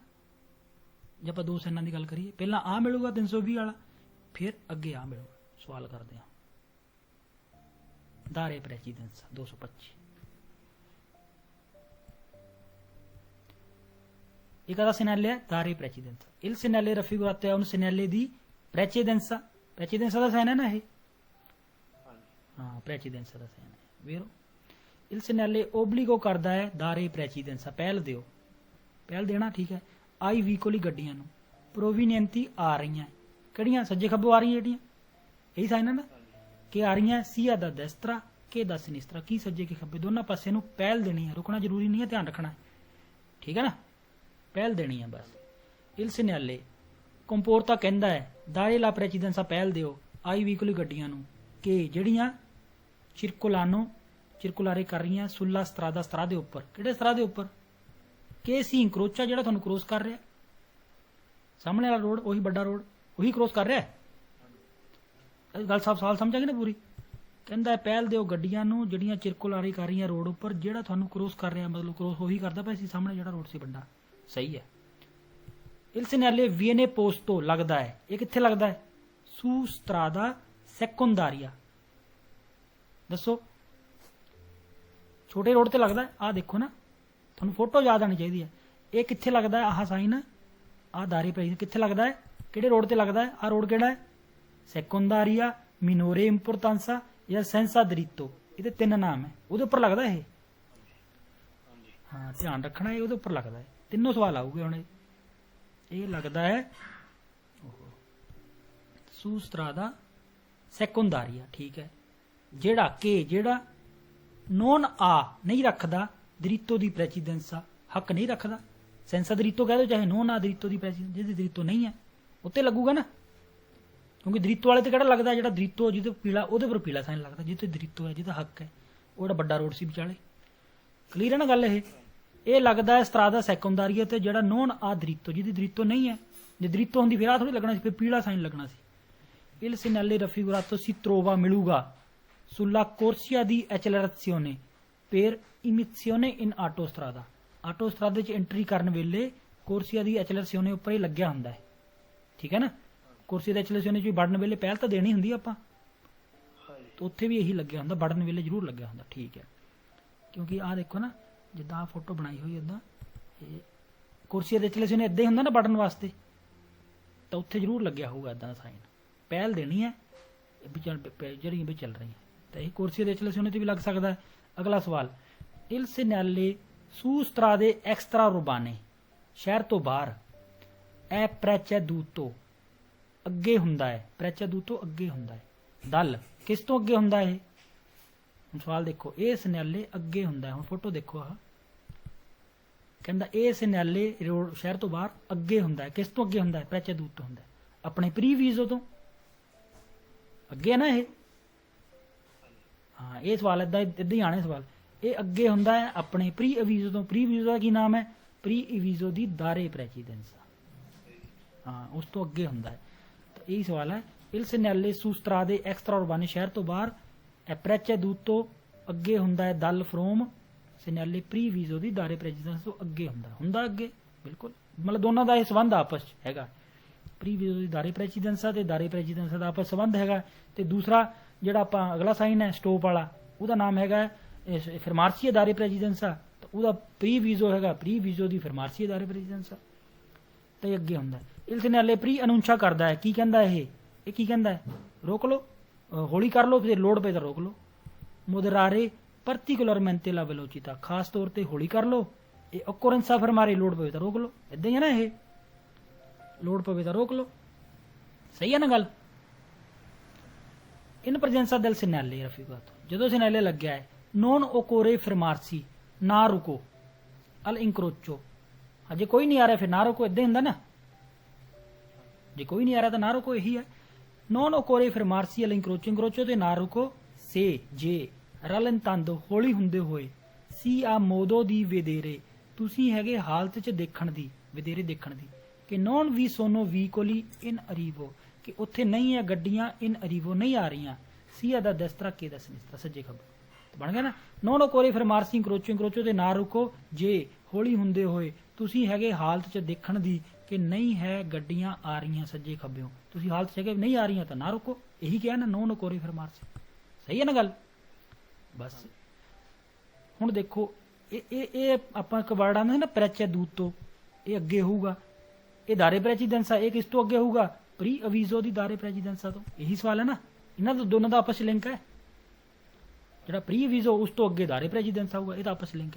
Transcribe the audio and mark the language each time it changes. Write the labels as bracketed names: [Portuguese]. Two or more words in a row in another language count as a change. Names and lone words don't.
[Punjabi] ਜੇ ਆਪਾਂ ਦੋ ਸਾਈਨਾਂ ਦੀ ਗੱਲ ਕਰੀਏ, ਪਹਿਲਾਂ ਆਹ ਮਿਲੂਗਾ 320 ਵਾਲਾ, ਫਿਰ ਅੱਗੇ ਆਹ ਮਿਲੂਗਾ। ਸਵਾਲ ਕਰਦੇ ਹਾਂ, ਦਾਰੇ ਪ੍ਰੈਸੀਡੈਂਸਾ 225। ਇੱਕ ਆਦਾ segnale ਹੈ ਦਾਰੇ ਪ੍ਰੈਸੀਡੈਂਸਾ, [Italian] il segnale raffigurato è un segnale di precedenza, precedenza [Punjabi] ਦਾ ਸਾਈਨ ਹੈ ਨਾ ਇਹ, ਹਾਂ ਪ੍ਰੈਸੀਡੈਂਸਾ ਦਾ ਸਾਈਨ ਹੈ, ਵੇਰੋ। [Italian] il segnale obbligo [Punjabi] ਕਰਦਾ ਹੈ ਦਾਰੇ ਪ੍ਰੈਸੀਡੈਂਸਾ, ਪਹਿਲ ਦਿਓ, ਪਹਿਲ ਦੇਣਾ, ਠੀਕ ਹੈ। [Italian] ai veicoli [Punjabi] ਗੱਡੀਆਂ ਨੂੰ, ਪ੍ਰੋਵੀਨੀਐਂਟੀ ਆ ਰਹੀਆਂ, ਕਿਹੜੀਆਂ, ਸੱਜੇ ਖੱਬੋਂ ਆ ਰਹੀਆਂ ਜਿਹੜੀਆਂ, ਇਹੀ ਸਾਈਨ ਹੈ ਨਾ, ਕਿ ਆ ਰਹੀਆਂ [Italian] sia da destra che da sinistra, [Punjabi] ਕੀ ਸੱਜੇ ਕੇ ਖੱਬੇ ਦੋਨਾਂ ਪਾਸੇ ਨੂੰ ਪਹਿਲ ਦੇਣੀ ਹੈ, ਰੁਕਣਾ ਜ਼ਰੂਰੀ ਨਹੀਂ ਹੈ, ਧਿਆਨ ਰੱਖਣਾ, ਠੀਕ ਹੈ ਨਾ, ਪਹਿਲ ਦੇਣੀ ਹੈ ਬਸ। [Italian] il segnale [Punjabi] ਕੰਪੋਰਤਾ ਕਹਿੰਦਾ ਹੈ [Italian] dare la precedenza, [Punjabi] ਪਹਿਲ ਦਿਓ [Italian] ai veicoli [Punjabi] ਗੱਡੀਆਂ ਨੂੰ, ਕਿ ਜਿਹੜੀਆਂ ਚਿਰਕੁਲਾਰੇ ਕਰ ਰਹੀਆਂ [Italian] sulla strada, [Punjabi] ਸਤਰਾ ਦੇ ਉੱਪਰ, ਕਿਹੜੇ ਸਤਰਾ ਦੇ ਉੱਪਰ, [Italian] che si incrocia, [Punjabi] ਜਿਹੜਾ ਤੁਹਾਨੂੰ ਕ੍ਰੋਸ ਕਰ ਰਿਹਾ, ਸਾਹਮਣੇ ਵਾਲਾ ਰੋਡ, ਉਹੀ ਵੱਡਾ ਰੋਡ, ਉਹੀ ਕ੍ਰੋਸ ਕਰ ਰਿਹਾ। ਗੱਲ ਸਵਾਲ ਸਮਝ ਆ ਗਈ ਨਾ ਪੂਰੀ। ਕਹਿੰਦਾ ਪਹਿਲ ਦਿਓ ਗੱਡੀਆਂ ਨੂੰ ਜਿਹੜੀਆਂ ਚਿਰਕੁਲਾਰੀ ਕਰ ਰਹੀਆਂ ਰੋਡ ਉੱਪਰ, ਜਿਹੜਾ ਤੁਹਾਨੂੰ ਕ੍ਰੋਸ ਕਰ ਰਿਹਾ, ਮਤਲਬ ਕ੍ਰੋਸ ਉਹੀ ਕਰਦਾ ਪਿਆ ਸੀ, ਸਾਹਮਣੇ ਜਿਹੜਾ ਰੋਡ ਸੀ ਵੱਡਾ, ਸਹੀ ਹੈ। [Italian] il segnale viene posto [Punjabi] ਲੱਗਦਾ ਹੈ, ਇਹ ਕਿੱਥੇ ਲੱਗਦਾ ਹੈ, [Italian] su strada secondaria, [Punjabi] ਦੱਸੋ ਛੋਟੇ ਰੋਡ ਤੇ ਲੱਗਦਾ ਹੈ, ਆਹ ਦੇਖੋ ਨਾ, ਤੁਹਾਨੂੰ ਫੋਟੋ ਯਾਦ ਆਣੀ ਚਾਹੀਦੀ ਹੈ। ਇਹ ਕਿੱਥੇ ਲੱਗਦਾ ਹੈ, ਆਹ ਸਾਈਨ, ਆਹ ਦਾਰੇ ਪ੍ਰੈਸੀਡੈਂਸਾ ਕਿੱਥੇ ਲੱਗਦਾ ਹੈ, ਕਿਹੜੇ ਰੋਡ ਤੇ ਲੱਗਦਾ ਹੈ, ਆਹ ਰੋਡ ਕਿਹੜਾ ਹੈ, ਸੈਕੁੰਦਾਰੀਆ, [Italian] minore importanza [Punjabi] ਜਾਂ [Italian] senza diritto, [Punjabi] ਇਹਦੇ ਤਿੰਨ ਨਾਮ ਹੈ, ਉਹਦੇ ਉੱਪਰ ਲੱਗਦਾ ਇਹ, ਹਾਂ ਧਿਆਨ ਰੱਖਣਾ, ਇਹ ਉਹਦੇ ਉੱਪਰ ਲੱਗਦਾ ਹੈ। ਤਿੰਨੋਂ ਸਵਾਲ ਆਊਗੇ ਹੁਣ, ਇਹ ਲੱਗਦਾ ਹੈ [Italian] su strada secondaria, [Punjabi] ਠੀਕ ਹੈ। ਜਿਹੜਾ [Italian] non ha [Punjabi] ਨਹੀਂ ਰੱਖਦਾ [Italian] diritto di precedenza, [Punjabi] ਹੱਕ ਨਹੀਂ ਰੱਖਦਾ, [Italian] senza diritto [Punjabi] ਕਹਿ ਦੋ ਚਾਹੇ [Italian] non ha diritto di precedenza, [Punjabi] ਜਿਹਦੀ ਦਰਿਤੋ ਨਹੀਂ ਹੈ ਉੱਤੇ ਲੱਗੂਗਾ ਨਾ, ਕਿਉਂਕਿ ਦਰਿਤੋ ਵਾਲੇ ਤੇ ਕਿਹੜਾ ਲੱਗਦਾ, ਜਿਹੜਾ ਦਰਿਤੋ ਜਿਹਦੇ ਪੀਲਾ, ਉਹਦੇ ਪਰ ਪੀਲਾ ਸਾਈਨ ਲੱਗਦਾ, ਜਿੱਥੇ ਦਰਿਤੋ ਹੈ, ਜਿਹਦਾ ਹੱਕ ਹੈ, ਉਹ ਜਿਹੜਾ ਵੱਡਾ ਰੋਡ ਸੀ ਵਿਚਾਲੇ। ਕਲੀਅਰ ਹੈ ਨਾ ਗੱਲ ਇਹ ਲੱਗਦਾ ਹੈ [Italian] strada secondaria [Punjabi] ਤੇ, ਜਿਹੜਾ [Italian] non ha diritto, [Punjabi] ਜਿਹਦੀ ਦਰਿਤੋ ਨਹੀਂ ਹੈ, ਜੇ ਦਰਿਤੋ ਹੁੰਦੀ ਫਿਰ ਆ ਥੋੜੀ ਲੱਗਣਾ ਸੀ, ਫਿਰ ਪੀਲਾ ਸਾਈਨ ਲੱਗਣਾ ਸੀ। [Italian] il segnale raffigurato si trova [Punjabi] ਮਿਲੂਗਾ [Italian] sulla corsia di accelerazione per immissione in autostrada, [Punjabi] ਆਟੋਸਟਰਾਦੇ ਚ ਐਂਟਰੀ ਕਰਨ ਵੇਲੇ [Italian] corsia di accelerazione [Punjabi] ਉੱਪਰ ਹੀ ਲੱਗਿਆ ਹੁੰਦਾ ਹੈ, ਠੀਕ ਹੈ ਨਾ। [Italian] corsia di accelerazione [Punjabi] ਚ ਵੜਨ ਵੇਲੇ ਪਹਿਲ ਤਾਂ ਦੇਣੀ ਹੁੰਦੀ ਆਪਾਂ, ਤਾਂ ਉੱਥੇ ਵੀ ਇਹੀ ਲੱਗਿਆ ਹੁੰਦਾ, ਵੜਨ ਵੇਲੇ ਜ਼ਰੂਰ ਲੱਗਿਆ ਹੁੰਦਾ। ਠੀਕ ਹੈ, ਕਿਉਂਕਿ ਆਹ ਦੇਖੋ ਨਾ, ਜਿੱਦਾਂ ਆਹ ਫੋਟੋ ਬਣਾਈ ਹੋਈ ਉੱਦਾਂ ਇਹ ਕੁਰਸੀ ਦੇ ਚਲੇ ਨੇ ਇੱਦਾਂ ਹੀ ਹੁੰਦਾ ਨਾ ਵੜਨ ਵਾਸਤੇ, ਤਾਂ ਉੱਥੇ ਜ਼ਰੂਰ ਲੱਗਿਆ ਹੋਊਗਾ ਇੱਦਾਂ ਦਾ ਸਾਈਨ। ਪਹਿਲ ਦੇਣੀ ਹੈ ਜਿਹੜੀਆਂ ਵੀ ਚੱਲ ਰਹੀਆਂ, ਤਾਂ ਇਹ ਕੁਰਸੀ ਦੇ ਚਲੇ ਤੇ ਵੀ ਲੱਗ ਸਕਦਾ ਹੈ। ਅਗਲਾ ਸਵਾਲ, [Italian] il segnale su strade extraurbane, [Punjabi] ਸ਼ਹਿਰ ਤੋਂ ਬਾਹਰ, ਐ ਪ੍ਰੈਚੈਦੂਤੋ ਅੱਗੇ ਹੁੰਦਾ ਹੈ, ਪ੍ਰੈਚੈਦੂਤੋ ਅੱਗੇ ਹੁੰਦਾ ਹੈ, ਦਲ ਕਿਸ ਤੋਂ ਅੱਗੇ ਹੁੰਦਾ ਹੈ? ਹੁਣ ਸਵਾਲ ਦੇਖੋ, ਇਹ ਸੈਨਾਲੇ ਅੱਗੇ ਹੁੰਦਾ ਹੈ। ਹੁਣ ਫੋਟੋ ਦੇਖੋ, ਆਹ ਕਹਿੰਦਾ ਇਹ ਸੈਨਾਲੇ ਰੋਡ ਸ਼ਹਿਰ ਤੋਂ ਬਾਹਰ ਅੱਗੇ ਹੁੰਦਾ ਹੈ। ਕਿਸ ਤੋਂ ਅੱਗੇ ਹੁੰਦਾ ਹੈ? ਪ੍ਰੈਚੈਦੂਤੋ ਹੁੰਦਾ ਹੈ, ਆਪਣੇ ਪ੍ਰੀਵੀਜ਼ੋ ਤੋਂ ਅੱਗੇ ਹੈ ਨਾ ਇਹ। ਹਾਂ, ਇਹ ਸਵਾਲ ਏਦਾਂ ਹੀ ਆਣੇ ਸਵਾਲ। ਇਹ ਅੱਗੇ ਹੁੰਦਾ ਹੈ ਆਪਣੇ ਪ੍ਰੀ ਅਵੀਜ਼ੋ ਤੋਂ। ਪ੍ਰੀ ਅਵੀਜ਼ੋ ਦਾ ਕੀ ਨਾਮ ਹੈ? ਪ੍ਰੀ ਅਵੀਜ਼ੋ ਦੀ ਦਾਰੇ ਪ੍ਰੈਸੀਡੈਂਸਾ। ਹਾਂ, ਉਸ ਤੋਂ ਅੱਗੇ ਹੁੰਦਾ ਹੈ। ਤਾਂ ਇਹੀ ਸਵਾਲ ਹੈ। [Italian] il segnale su strade extraurbane, [Punjabi] ਸ਼ਹਿਰ ਤੋਂ ਬਾਹਰ, ਪ੍ਰੈਚੈਦੂਤੋ ਅੱਗੇ ਹੁੰਦਾ ਹੈ ਦਲ ਫਰੋਮ ਸੈਨਾਲੇ ਪ੍ਰੀ ਅਵੀਜ਼ੋ ਦੀ ਦਾਰੇ ਪ੍ਰੈਸੀਡੈਂਸ ਤੋਂ ਅੱਗੇ ਹੁੰਦਾ ਅੱਗੇ, ਬਿਲਕੁਲ। ਮਤਲਬ ਦੋਨਾਂ ਦਾ ਇਹ ਸੰਬੰਧ ਆਪਸ 'ਚ ਹੈਗਾ। ਪ੍ਰੀ ਅਵੀਜ਼ੋ ਦੀ ਦਾਰੇ ਪ੍ਰੈਸੀਡੈਂਸਾ ਤੇ ਦਾਰੇ ਪ੍ਰੈਸੀਡੈਂਸਾ ਦਾ ਆਪਸ ਸੰਬੰਧ ਹੈਗਾ। ਤੇ ਦੂਸਰਾ ਜਿਹੜਾ ਆਪਾਂ ਅਗਲਾ ਸਾਈਨ ਹੈ ਸਟੋਪ ਵਾਲਾ, ਉਹਦਾ ਨਾਮ ਹੈਗਾ ਫਰਮਾਰਸੀਆ ਦਾਰੇ ਪ੍ਰੈਸੀਡੈਂਸਾ, ਤਾਂ ਉਹਦਾ ਪ੍ਰੀ ਵੀਜ਼ੋ ਹੈਗਾ ਪ੍ਰੀ ਵੀਜ਼ੋ ਦੀ ਫਰਮਾਰਸੀਆ ਦਾਰੇ ਪ੍ਰੈਸੀਡੈਂਸਾ, ਤੇ ਅੱਗੇ ਹੁੰਦਾ। [Italian] il segnale preannuncia [Punjabi] ਕਰਦਾ ਹੈ। ਕੀ ਕਹਿੰਦਾ ਇਹ ਕੀ ਕਹਿੰਦਾ ਹੈ? ਰੋਕ ਲਓ, ਹੌਲੀ ਕਰ ਲਓ, ਫਿਰ ਲੋਡ ਪਏ ਤਾਂ ਰੋਕ ਲਓ। [Italian] ਮੋਦਰਾਰੇ particolarmente la velocità, [Punjabi] ਖਾਸ ਤੌਰ ਤੇ ਹੌਲੀ ਕਰ ਲਓ। ਇਹ [Italian] occorrenza fermare, [Punjabi] ਲੋਡ ਪਵੇ ਤਾਂ ਰੋਕ ਲਓ। ਇਦਾਂ ਹੀ ਹੈ ਨਾ, ਇਹ ਲੋਡ ਪਵੇ ਤਾਂ ਰੋਕ ਲਓ। ਸਹੀ ਹੈ ਨਾ ਗੱਲ? [Italian] in presenza del segnale raffigurato, [Punjabi] ਜਦੋਂ ਸੈਨਾਲੇ ਲੱਗਿਆ ਹੈ, [Italian] non occorre fermarsi, [Punjabi] ਨਾ ਰੁਕੋ, [Italian] al incrocio, [Punjabi] ਜੇ ਕੋਈ ਨਹੀਂ ਆ ਰਿਹਾ ਫਿਰ ਨਾ ਰੁਕੋ। ਇਦਾਂ ਹੁੰਦਾ ਨਾ, ਜੇ ਕੋਈ ਨਹੀਂ ਆ ਰਿਹਾ ਤਾਂ ਨਾ ਰੁਕੋ, ਇਹੀ ਹੈ। [Italian] non occorre fermarsi al incrocio, incrocio [Punjabi] ਤੇ ਨਾ ਰੁਕੋ। se, ਜੇ, rallentando, ਹੌਲੀ ਹੁੰਦੇ ਹੋਏ, [Italian] si a modo di vedere, [Punjabi] ਤੁਸੀਂ ਹੈਗੇ ਹਾਲਤ 'ਚ ਦੇਖਣ ਦੀ, vedere ਦੇਖਣ ਦੀ, ਕਿ [Italian] non vi sono veicoli in arrivo, [Punjabi] ਕਿ ਉੱਥੇ ਨਹੀਂ ਹੈ ਗੱਡੀਆਂ [Italian] in arrivo, [Punjabi] ਨਹੀਂ ਆ ਰਹੀਆਂ। [Italian] sia da destra che da sinistra, [Punjabi] ਸੱਜੇ ਖੱਬੇ। ਬਣ ਗਿਆ ਨਾ? [Italian] non occorre fermarsi incrocio, [Punjabi] incrocio ਤੇ ਨਾ ਰੁਕੋ, ਜੇ ਹੌਲੀ ਹੁੰਦੇ ਹੋਏ ਤੁਸੀਂ ਹੈਗੇ ਹਾਲਤ 'ਚ ਦੇਖਣ ਦੀ ਕਿ ਨਹੀਂ ਹੈ ਗੱਡੀਆਂ ਆ ਰਹੀਆਂ ਸੱਜੇ ਖੱਬਿਓਂ, ਤੁਸੀਂ ਹਾਲਤ 'ਚ ਹੈਗੇ ਨਹੀਂ ਆ ਰਹੀਆਂ ਤਾਂ ਨਾ ਰੁਕੋ। ਇਹੀ ਕਿਹਾ ਨਾ, [Italian] non occorre fermarsi। [Punjabi] ਸਹੀ ਹੈ ਨਾ ਗੱਲ? ਬਸ ਹੁਣ ਦੇਖੋ, ਇਹ ਆਪਾਂ ਇੱਕ ਵਰਡ ਆਉਂਦਾ ਸੀ ਨਾ, ਪ੍ਰੈਚੈਦੂਤੋ, ਇਹ ਅੱਗੇ ਹੋਊਗਾ। ਇਹ ਦਾਰੇ ਪ੍ਰੈਸੀਡੈਂਸਾ, ਇਹ ਕਿਸ ਤੋਂ ਅੱਗੇ ਹੋਊਗਾ? ਪ੍ਰੀ ਅਵੀਜ਼ੋ ਦੀ ਦਾਰੇ ਪ੍ਰੈਸੀਡੈਂਸਾ ਤੋਂ। ਇਹੀ ਸਵਾਲ ਹੈ ਨਾ, ਇਹਨਾਂ ਦਾ ਦੋਨਾਂ ਦਾ ਆਪਸ ਲਿੰਕ ਹੈ। ਜਿਹੜਾ ਪ੍ਰੀ ਅਵੀਜ਼ੋ ਉਸ ਤੋਂ ਅੱਗੇ ਦਾਰੇ ਪ੍ਰੈਸੀਡੈਂਸਾ ਹੋਊਗਾ, ਇਹਦਾ ਆਪਸ ਲਿੰਕ ਹੈ।